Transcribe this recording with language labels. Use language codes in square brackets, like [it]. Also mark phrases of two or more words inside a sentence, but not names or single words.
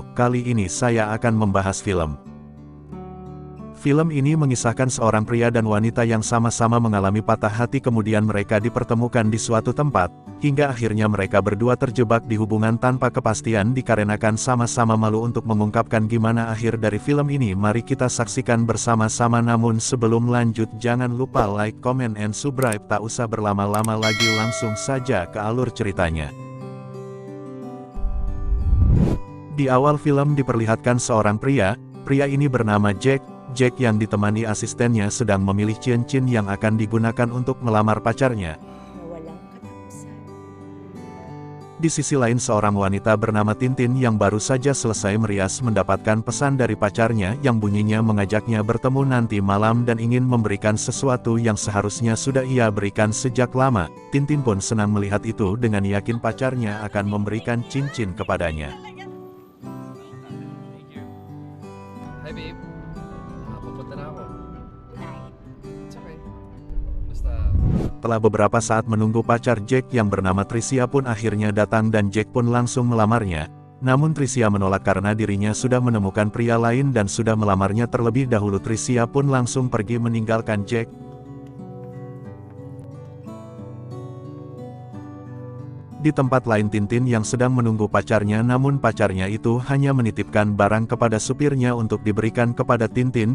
[id] Kali ini saya akan membahas film. Film ini mengisahkan seorang pria dan wanita yang sama-sama mengalami patah hati, kemudian mereka dipertemukan di suatu tempat, hingga akhirnya mereka berdua terjebak di hubungan tanpa kepastian dikarenakan sama-sama malu untuk mengungkapkan gimana akhir dari film ini. Mari kita saksikan bersama-sama. Namun sebelum lanjut, jangan lupa [en] like, comment, and subscribe. [id] Tak usah berlama-lama lagi, langsung saja ke alur ceritanya. Di awal film diperlihatkan seorang pria ini bernama Jack yang ditemani asistennya sedang memilih cincin yang akan digunakan untuk melamar pacarnya. Di sisi lain, seorang wanita bernama Tintin yang baru saja selesai merias mendapatkan pesan dari pacarnya yang bunyinya mengajaknya bertemu nanti malam dan ingin memberikan sesuatu yang seharusnya sudah ia berikan sejak lama. Tintin pun senang melihat itu, dengan yakin pacarnya akan memberikan cincin kepadanya. [en] Hi babe. [tl] Pupunta na ako. [en] It's okay. [tl] Basta... [id] Setelah beberapa saat menunggu, pacar Jack yang bernama Tricia pun akhirnya datang dan Jack pun langsung melamarnya. Namun Tricia menolak karena dirinya sudah menemukan pria lain dan sudah melamarnya terlebih dahulu. Tricia pun langsung pergi meninggalkan Jack. Di tempat lain, Tintin yang sedang menunggu pacarnya, namun pacarnya itu hanya menitipkan barang kepada supirnya untuk diberikan kepada Tintin.